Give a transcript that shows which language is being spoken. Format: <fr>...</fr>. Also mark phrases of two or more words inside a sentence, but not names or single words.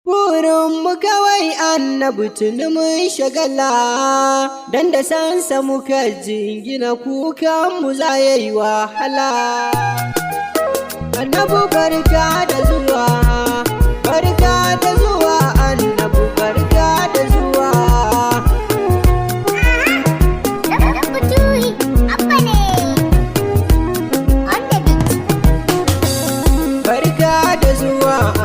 <ha>Burinmu kawai Annabi tuni mun shagala, dan da sansa muka jingina, kukanmu za ya yi wahala. Annabi, barka da zuwa, barka da zuwa, Annabi, barka da zuwa. Abba ne,</ha> <en>on the beat.</en> <ha>Barka da zuwa,</ha>